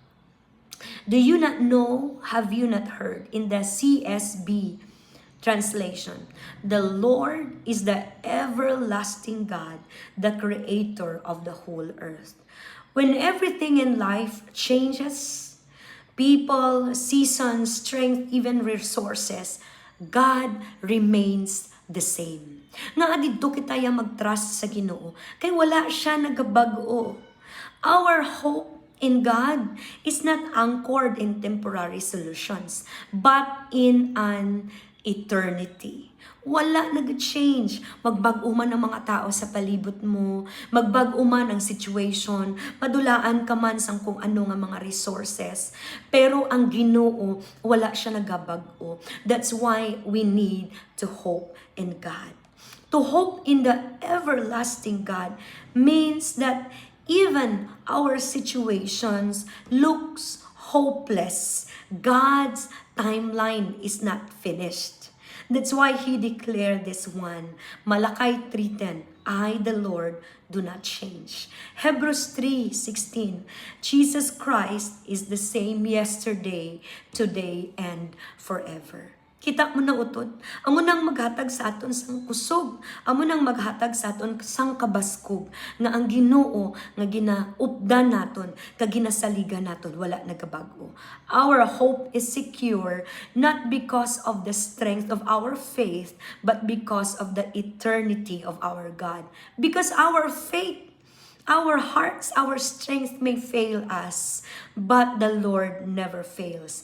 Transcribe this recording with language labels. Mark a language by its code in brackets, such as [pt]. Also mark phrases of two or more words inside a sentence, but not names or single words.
[en] Do you not know, have you not heard? In the CSB translation, the Lord is the everlasting God, the creator of the whole earth. When everything in life changes, people, seasons, strength, even resources, God remains the same. [hil] Nga adito kita ya mag-trust sa Ginoo kay wala siya nagabago. [en] Our hope in God is not anchored in temporary solutions, but in an eternity. [hil] Wala nag-change. Magbago man ang mga tao sa palibot mo, magbago man ang situation, madulaan ka man sa kung ano nga mga resources. Pero ang Ginoo, wala siya nagabago. [en] That's why we need to hope in God. To hope in the everlasting God means that even our situations looks hopeless, God's timeline is not finished. That's why He declared this one. Malakay 3:10, I, the Lord, do not change. Hebrews 3:16, Jesus Christ is the same yesterday, today, and forever. [hil] Kita mo na utod. Amo nang maghatag sa aton sang kusog. Amo nang maghatag sa aton sang kabaskog nga ang Ginoo nga ginaupdan naton kag ginasaligan naton wala nagabago. [en] Our hope is secure not because of the strength of our faith but because of the eternity of our God. Because our faith, our hearts, our strength may fail us, but the Lord never fails.